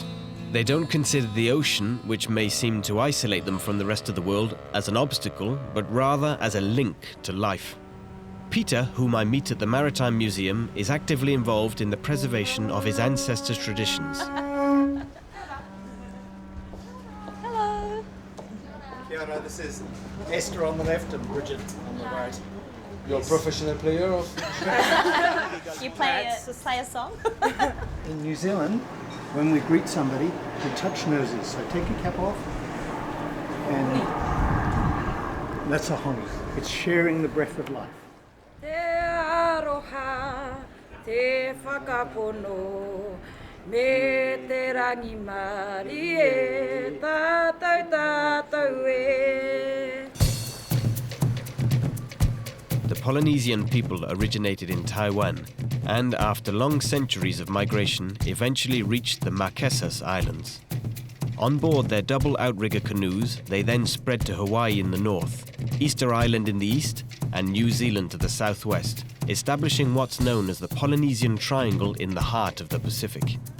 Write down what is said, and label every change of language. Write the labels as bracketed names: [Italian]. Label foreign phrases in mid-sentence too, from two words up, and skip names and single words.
[English] They don't consider the ocean, which may seem to isolate them from the rest of the world, as an obstacle, but rather as a link to life. Peter, whom I meet at the Maritime Museum, is actively involved in the preservation of his ancestors' traditions. Hello. [Māori] Kia ora, [English] this is Esther on the left and Bridget on the right. You're a professional player of... You play a song? In New Zealand, when we greet somebody, we touch noses. So take your cap off, and that's a honey. It's sharing the breath of life. [Māori] Te aroha, te whakapono, me te rangi mari e, tātou tātou e. [English] The Polynesian people originated in Taiwan and, after long centuries of migration, eventually reached the Marquesas Islands. On board their double outrigger canoes, they then spread to Hawaii in the north, Easter Island in the east, and New Zealand to the southwest, establishing what's known as the Polynesian Triangle in the heart of the Pacific.